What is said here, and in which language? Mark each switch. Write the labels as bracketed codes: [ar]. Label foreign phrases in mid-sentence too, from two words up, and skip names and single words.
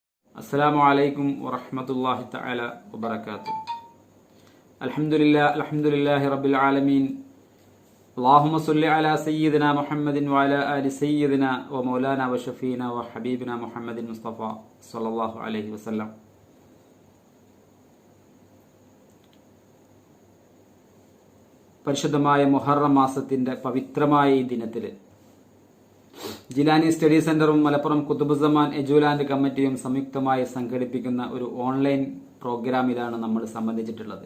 [ar] السلام عليكم ورحمة الله تعالى وبركاته. الحمد لله رب العالمين. اللهم صل على سيدنا محمد وعلى آل سيدنا ومولانا وشفينا وحبيبنا محمد المصطفى صلى الله عليه وسلم. [ml] പരിശുദ്ധമായ മുഹറം മാസത്തിന്റെ പവിത്രമായ ഈ ദിനത്തിൽ ജിലാനി സ്റ്റഡി സെന്ററും മലപ്പുറം കുതുബുസ്സമാൻ എജുലാൻഡ് കമ്മിറ്റിയും സംയുക്തമായി സംഘടിപ്പിക്കുന്ന ഒരു ഓൺലൈൻ പ്രോഗ്രാമിലാണ് നമ്മൾ സംബന്ധിച്ചിട്ടുള്ളത്.